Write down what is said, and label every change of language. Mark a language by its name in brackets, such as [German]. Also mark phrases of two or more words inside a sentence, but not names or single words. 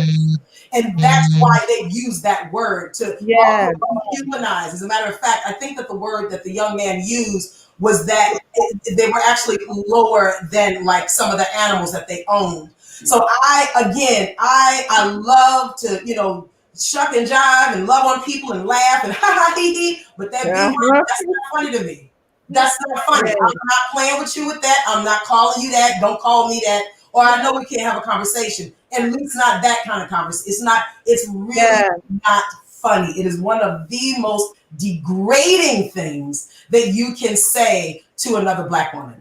[English] And that's why they use that word to humanize. As a matter of fact, I think that the word that the young man used was that they were actually lower than like some of the animals that they owned. So I love to, shuck and jive and love on people and laugh and ha ha hee hee, but that's not funny to me. That's not funny. I'm not playing with you with that. I'm not calling you that. Don't call me that. Or I know we can't have a conversation. At least not that kind of conversation. It's really not funny. It is one of the most degrading things that you can say to another Black woman.